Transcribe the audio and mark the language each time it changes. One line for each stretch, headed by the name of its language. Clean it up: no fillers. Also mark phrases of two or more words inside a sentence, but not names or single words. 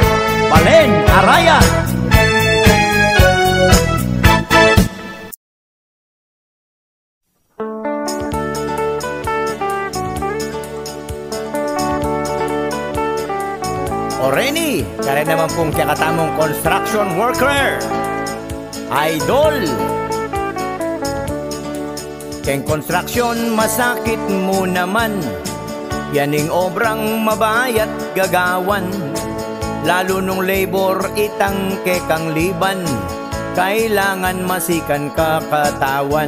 Pampanga: Balen arayat. Oreni, kaya naman pong kakatamong
English: construction worker,
Pampanga: idol. Keng construction, masakit mo naman, yaning obrang mabayat gagawan. Lalo nung labor itang kekang liban, kailangan masikan kakatawan.